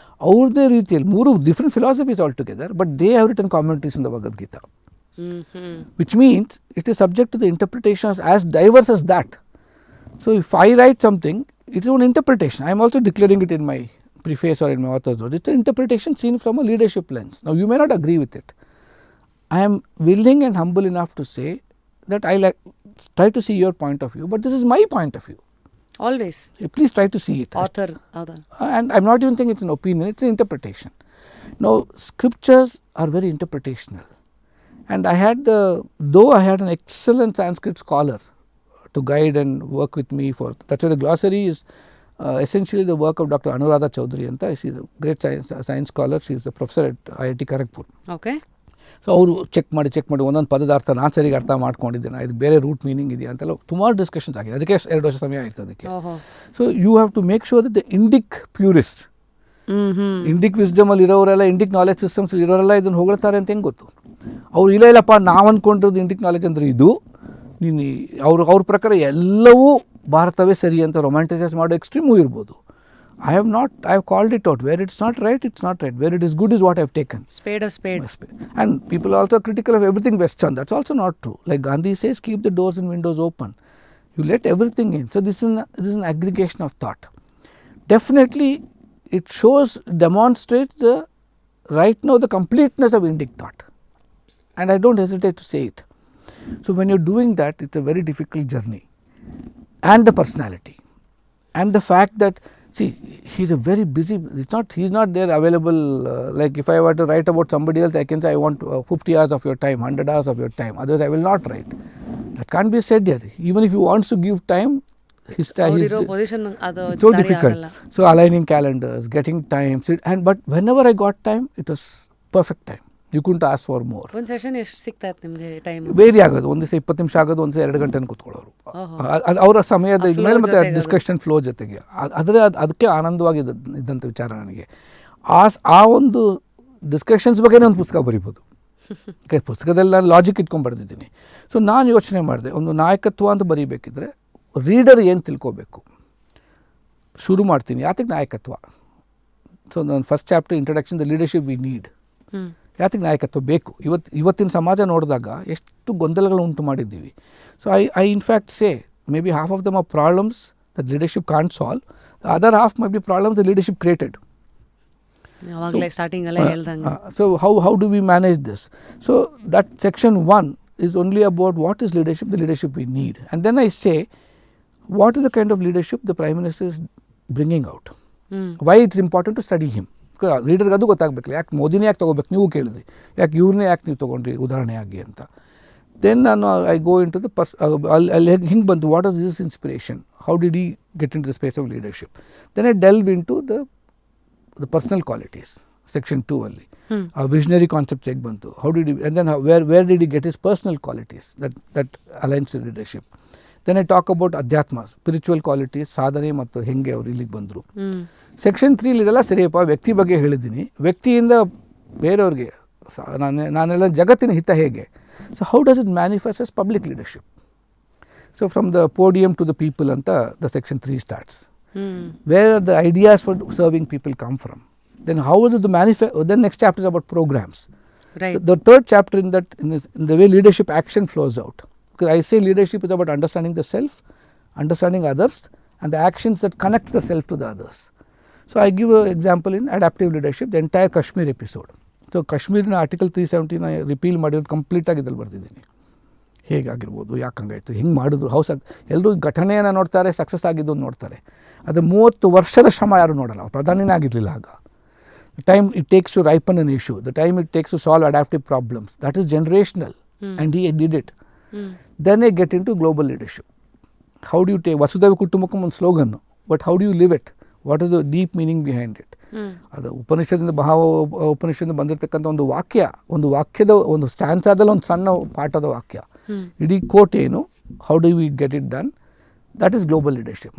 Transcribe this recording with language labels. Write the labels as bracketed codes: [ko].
[kn] ಅವ್ರದ್ದೇ ರೀತಿಯಲ್ಲಿ [en] 3 different philosophies all together, but they have written commentaries in the Bhagavad Gita, which means it is subject to the interpretations as diverse as that. So if I write something, it is an interpretation. I am also declaring it in my preface or in my author's note. It's an interpretation seen from a leadership lens. Now you may not agree with it. I am willing and humble enough to say that I try to see your point of view, but this is my point of view. Always. Please try to see it. Author. And I am not even saying it's an opinion, it's an interpretation. Now scriptures are very interpretational. And though I had an excellent Sanskrit scholar to guide and work with me for, that's why the glossary is essentially the work of Dr. Anuradha Chaudhary anta. She is a great science scholar. She is a professor at IIT Kharagpur. Okay. [kn] So ಅವರು check ಮಾಡಿ ಒಂದೊಂದು ಪದದ ಅರ್ಥ ನಾನು ಸರಿಗೆ ಅರ್ಥ ಮಾಡ್ಕೊಂಡಿದ್ದೇನೆ, ಇದು ಬೇರೆ ರೂಟ್ ಮೀನಿಂಗ್ ಇದೆಯಾ ಅಂತೆಲ್ಲ ಸುಮಾರು ಡಿಸ್ಕಷನ್ಸ್ ಆಗಿದೆ. ಅದಕ್ಕೆ 2 ವರ್ಷ ಸಮಯ ಆಯಿತು ಅದಕ್ಕೆ. [en] so you have to make sure that the Indic purist, [kn] Indic ವಿಸ್ಡಮಲ್ಲಿ ಇರೋರೆಲ್ಲ, ಇಂಡಿಕ್ ನಾಲೆಜ್ ಸಿಸ್ಟಮ್ಸ್ ಇರೋರೆಲ್ಲ ಇದನ್ನು ಹೊಗಳ್ತಾರೆ ಅಂತ ಹೆಂಗೆ ಗೊತ್ತು? ಅವ್ರು ಇಲ್ಲಪ್ಪ, ನಾವು ಅಂದ್ಕೊಂಡಿರೋದು ಇಂಡಿಕ್ ನಾಲೆಜ್ ಅಂದರೆ ಇದು, ನೀನು ಅವ್ರ ಪ್ರಕಾರ ಎಲ್ಲವೂ ಭಾರತವೇ ಸರಿ ಅಂತ ರೊಮ್ಯಾಂಟಿಸೈಸ್ ಮಾಡೋ ಎಕ್ಸ್ಟ್ರೀಮೂ ಇರ್ಬೋದು. [en] I have called it out. Where it's not right, it's not right. Where it is good is what I have taken. Spade of spade. And people are also critical of everything Western. That's also not true. Like Gandhi says, keep the doors and windows open. You let everything in. So this is an aggregation of thought. Definitely, it demonstrates right now the completeness of Indic thought. And I don't hesitate to say it. So when you're doing that, it's a very difficult journey. And the personality. And the fact that, see, he's a very busy, he's not there available, like if I were to write about somebody else, I can say I want 50 hours of your time, 100 hours of your time, otherwise I will not write. That can't be said here. Even if he wants to give time, his time is so difficult. So aligning calendars, getting time, but whenever I got time, it was perfect time. You couldn't ask for more. [kn] ಒಂದು session ಎಷ್ಟು ಸಿಗ್ತಾ ಇತ್ತು ನಿಮಗೆ time? Very ಆಗೋದು, ಒಂದು ದಿವಸ 20 ನಿಮಿಷ ಆಗೋದು, ಒಂದು ದಿವಸ 2 ಗಂಟೆ ಕೂತ್ಕೊಳ್ಳೋರು. ಅವರ ಸಮಯದ ಮೇಲೆ ಮತ್ತೆ ಡಿಸ್ಕಷನ್ ಫ್ಲೋ ಜೊತೆಗೆ ಅದಕ್ಕೆ ಆನಂದವಾಗಿ ಇದ್ದಂಥ ವಿಚಾರ ನನಗೆ. ಆ ಒಂದು ಡಿಸ್ಕಷನ್ಸ್ ಬಗ್ಗೆ ಒಂದು ಪುಸ್ತಕ ಬರಿಬೋದು. ಪುಸ್ತಕದಲ್ಲಿ ನಾನು ಲಾಜಿಕ್ ಇಟ್ಕೊಂಡು ಬರೆದಿದ್ದೀನಿ. ಸೊ ನಾನು ಯೋಚನೆ ಮಾಡಿದೆ, ಒಂದು ನಾಯಕತ್ವ ಅಂತ ಬರೀಬೇಕಿದ್ರೆ ರೀಡರ್ ಏನು ತಿಳ್ಕೋಬೇಕು. ಶುರು ಮಾಡ್ತೀನಿ, ಯಾತಕ್ಕೆ ನಾಯಕತ್ವ. ಸೊ ನನ್ನ first chapter introduction, [en] The leadership we need. [kn] ಯಾತಕ್ಕೆ ನಾಯಕತ್ವ ಬೇಕು? ಇವತ್ತಿನ ಸಮಾಜ ನೋಡಿದಾಗ ಎಷ್ಟು ಗೊಂದಲಗಳು ಉಂಟು ಮಾಡಿದ್ದೀವಿ. [en] So I in fact say may be half of them are problems that leadership can't solve, the other half may be problems the leadership created. [kn] Starting ಎಲ್ಲ ಹೇಳ್ದಂಗೆ. [en] So how do we manage this? So that section 1 is only about what is leadership, the leadership we need. And then I say, what is the kind of leadership the Prime Minister is bringing out? Why it's important to study him? [kn] ಲೀಡರ್ಗೆ ಅದು ಗೊತ್ತಾಗಬೇಕಲ್ಲ, ಯಾಕೆ ಮೋದಿನೇ ಯಾಕೆ ತೊಗೋಬೇಕು, ನೀವು ಕೇಳಿದ್ರಿ, ಯಾಕೆ ಇವ್ರನ್ನೇ ಯಾಕೆ ನೀವು ತೊಗೊಂಡ್ರಿ ಉದಾಹರಣೆಯಾಗಿ ಅಂತ. [en] then ನಾನು I go into the [kn] ಅಲ್ಲಿ ಹಿಂಗೆ ಬಂತು, [en] What is this inspiration, how did he get into the space of leadership. Then I delve into the personal qualities, section 2 [kn] ಅಲ್ಲಿ ಆ ವಿಷನರಿ ಕಾನ್ಸೆಪ್ಟ್ಸ್ ಹೇಗೆ ಬಂತು, [en] How did you, and then where did you get his personal qualities that aligns leadership. Then I talk about [kn] ಅಧ್ಯಾತ್ಮ, spiritual qualities, ಸಾಧನೆ ಮತ್ತು ಹೆಂಗೆ ಅವ್ರು ಇಲ್ಲಿಗೆ ಬಂದರು. ಸೆಕ್ಷನ್ 3 ಇದೆಲ್ಲ ಸರಿಯಪ್ಪ, ವ್ಯಕ್ತಿ ಬಗ್ಗೆ ಹೇಳಿದ್ದೀನಿ, ವ್ಯಕ್ತಿಯಿಂದ ಬೇರೆಯವ್ರಿಗೆ ನಾನೆಲ್ಲ ಜಗತ್ತಿನ ಹಿತ ಹೇಗೆ. [en] So how does it manifest as public leadership. So from the podium to the people ಅಂತ the section 3 starts. Where are the ideas for serving people come from. Then how do the then next chapter is about programs. Right. The third chapter in the way leadership action flows out. Because I say leadership is about understanding the self, understanding others, and the actions that connects the self to the others. So I give an example in adaptive leadership, the entire Kashmir episode. [kn] So Kashmirನ article 370 repeal ಮಾಡಿರೋದು ಕಂಪ್ಲೀಟಾಗಿ ಇದ್ರಲ್ಲಿ ಬರ್ತಿದ್ದೀನಿ. ಹೇಗಾಗಿರ್ಬೋದು, ಯಾಕೆ ಹಂಗಾಯಿತು, ಹಿಂಗೆ ಮಾಡಿದ್ರು, ಎಲ್ಲರೂ ಘಟನೆಯನ್ನು ನೋಡ್ತಾರೆ, success ಆಗಿದ್ದು ನೋಡ್ತಾರೆ. ಅದು 30 ವರ್ಷದ ಶ್ರಮ ಯಾರು ನೋಡಲ್ಲ. ಅವ್ರು ಪ್ರಧಾನಿನೇ ಆಗಿರಲಿಲ್ಲ ಆಗ. [en] The time it takes to ripen an issue, the time it takes to solve adaptive problems, that is generational, and he did it. Then I get into global leadership. How do you take Vasudhaiva Kutumbakam [kn] ಒಂದು slogan, [en] But how do you live it, what is the deep meaning behind it. [kn] ಅದು ಉಪನಿಷತ್ತಿಂದ ಉಪನಿಷತ್ತಿಂದ ಬಂದಿರತಕ್ಕಂಥ ಒಂದು ವಾಕ್ಯದ ಒಂದು ಸ್ಟ್ಯಾನ್ಸಾದಲ್ಲಿ ಒಂದು ಸಣ್ಣ ಪಾಠದ ವಾಕ್ಯ, ಇಡೀ ಕೋಟ್ ಏನು, [en] How do we get it done, that is global leadership.